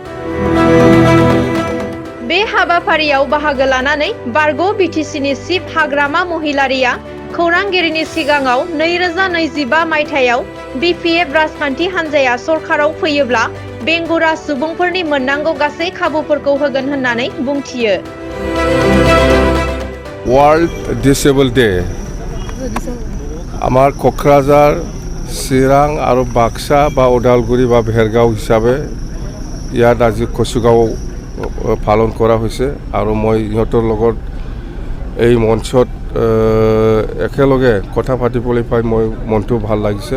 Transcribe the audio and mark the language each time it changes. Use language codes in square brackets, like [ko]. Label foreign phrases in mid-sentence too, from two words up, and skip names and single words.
[brx] बे हाबाफारियाव बाहागो लानानै बारग' बिटिसिनि चिफ हाग्रामा महिलारिया खौरांगिरिनि सिगाङाव 2025 मायथाइयाव BPF राजखान्थि हान्जाया सरकाराव फैयोब्ला बेंगुरा सुबुंफोरनि मोननांगौ गासै खाबुफोरखौ होगोन होननानै बुंथियो। [en] World Disable Day [as] আমাৰ क'क्राझार চিৰাং আৰু বাক্সা বা ওদালগুৰি বা ভেৰগাঁও হিচাপে ইয়াত আজি কচুগাঁও পালন কৰা হৈছে আৰু মই ইহঁতৰ লগত এই মঞ্চত একেলগে কথা পাতিবলৈ পাই মই মনটো ভাল লাগিছে।